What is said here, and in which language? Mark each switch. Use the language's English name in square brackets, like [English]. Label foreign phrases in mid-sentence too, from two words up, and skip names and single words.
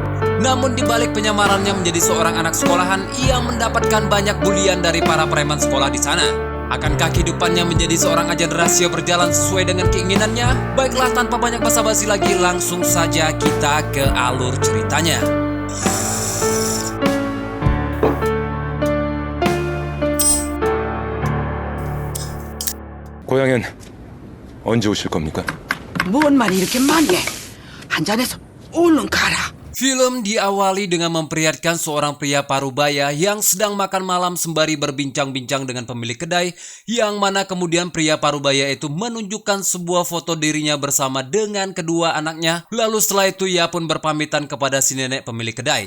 [Indonesian] Namun di balik penyamarannya menjadi seorang anak sekolahan, ia mendapatkan banyak bulian dari para preman sekolah di sana. Akankah kehidupannya menjadi seorang agen rahasia berjalan sesuai dengan keinginannya? Baiklah, tanpa banyak basa-basi lagi, langsung saja kita ke alur ceritanya. [Korean] 고향엔 언제 오실 겁니까? 뭔 말이 이렇게 많이 해? 한 잔해서 얼른 가라. [Indonesian] Film diawali dengan memperlihatkan seorang pria parubaya yang sedang makan malam sembari berbincang-bincang dengan pemilik kedai, yang mana kemudian pria parubaya itu menunjukkan sebuah foto dirinya bersama dengan kedua anaknya. Lalu setelah itu ia pun berpamitan kepada si nenek pemilik kedai.